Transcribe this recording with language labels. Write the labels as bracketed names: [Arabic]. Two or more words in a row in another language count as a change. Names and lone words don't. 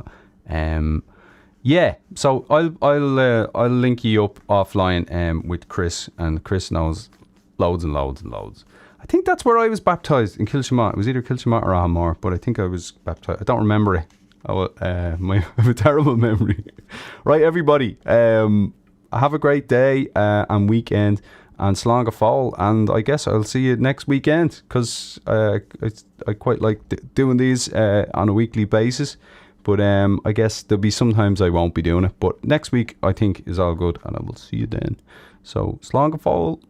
[English] Yeah, so I'll link you up offline with Chris, and Chris knows loads and loads and loads. I think that's where I was baptised, in Kiltimagh. It was either Kiltimagh or Ahamore, but I think I was baptised. I don't remember it. I have a terrible memory. Right, everybody. Have a great day and weekend, and [Irish] slán go fóill. [English] And I guess I'll see you next weekend, because I quite like doing these on a weekly basis. But I guess there'll be sometimes I won't be doing it. But next week I think is all good, and I will see you then. So [Irish] slán go fóill.